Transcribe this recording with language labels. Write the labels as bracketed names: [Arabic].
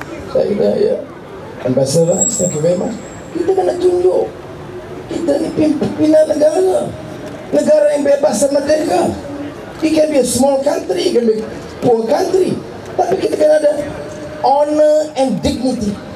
[Malay] Saya kata, ya, [English] Ambassador Rice, thank you very much. [Malay] Kita kena tunjuk kita ni pimpinan negara yang bebas dan merdeka. [English] It can be a small country, it can be a poor country, [Malay] tapi kita kena ada [English] honor and dignity.